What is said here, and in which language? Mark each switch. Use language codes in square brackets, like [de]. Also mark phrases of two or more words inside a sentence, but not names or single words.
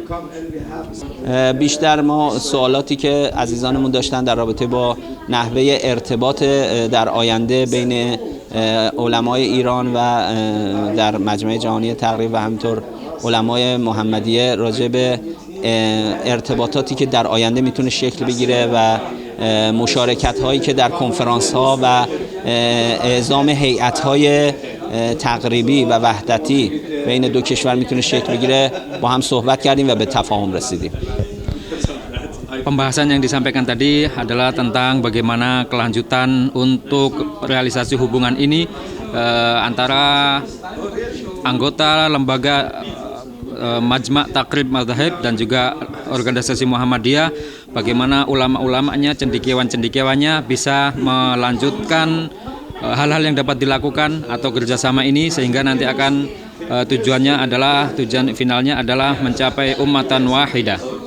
[fa] بیشتر ما سوالاتی که عزیزانمون داشتن در رابطه با نحوه ارتباط در آینده بین علمای ایران و در مجمع جهانی تقریب و همینطور علمای محمدیه راجع به ارتباطاتی که در آینده میتونه شکل بگیره و مشارکت هایی که در کنفرانس ها و اعزام هیئت های تقریبی و وحدتی بین دو کشور میتونه شکل بگیره با هم صحبت کردیم و به تفاهم رسیدیم. [id] Pembahasan yang disampaikan tadi adalah tentang bagaimana kelanjutan untuk realisasi hubungan ini antara anggota lembaga Majma' Takrib Madzhab dan juga organisasi Muhammadiyah, bagaimana ulama-ulamanya, cendekiawan-cendekiawannya bisa melanjutkan hal-hal yang dapat dilakukan atau kerjasama ini, sehingga nanti akan tujuan finalnya adalah mencapai [ar] أمة واحدة.